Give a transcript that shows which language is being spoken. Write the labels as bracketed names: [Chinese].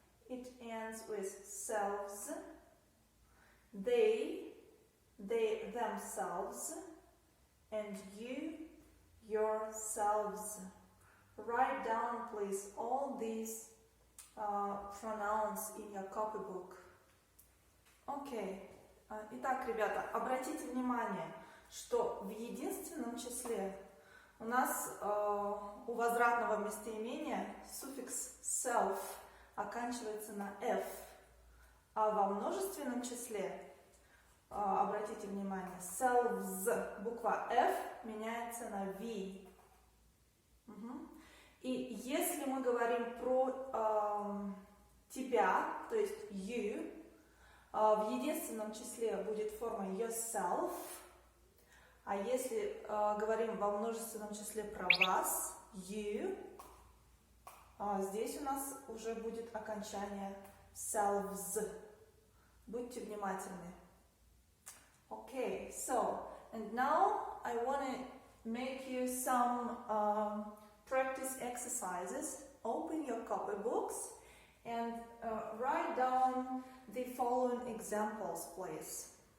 [English] It ends with selves. They themselves, and you, yourselves. Write down, please, all these pronouns in your copybook. Okay. [Russian] Итак, ребята, обратите внимание, что в единственном числе у нас у возвратного местоимения суффикс self оканчивается на f, а во множественном числе, обратите внимание, selves, буква f меняется на v. И если мы говорим про тебя, то есть you, в единственном числе будет форма yourself, а если говорим во множественном числе про вас, you, здесь у нас уже будет окончание selves. Будьте внимательны. [English] Okay, so, and now I want to make you some practice exercises. Open your copybooks and write down the following examples, please.